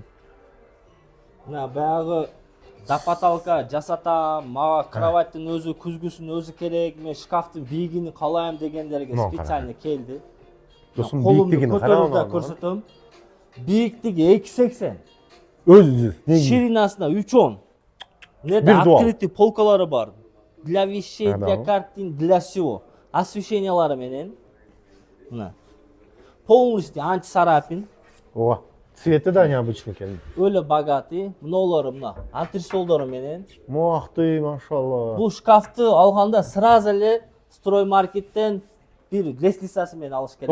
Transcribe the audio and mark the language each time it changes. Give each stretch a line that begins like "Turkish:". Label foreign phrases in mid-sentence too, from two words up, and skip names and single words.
Kyrgyz: Мына баягы запаталка жасата, мага кроваттын өзү, күзгүсүн өзү керек, мен шкафтын бийигин калайм дегендерге специально келди. Досум бийиктигин карабам. Көрсөтөм. Бийиктиги 2,80. Өзү. Ширинасына 3,10. Неде открытый полкалары бар.
Russian: Для вещей, для картин, для всего.
Kyrgyz: Освещениялары менен. Мына.
Russian: Полностью антицарапин.
Kyrgyz: Ооба. Цвети да необычный экен. Өлө богатый. Мыналары мына антресолдору менен. Мактый, машалла. Бул шкафты алганда сразу эле строймаркеттен бир лестницасы менен алыш керек.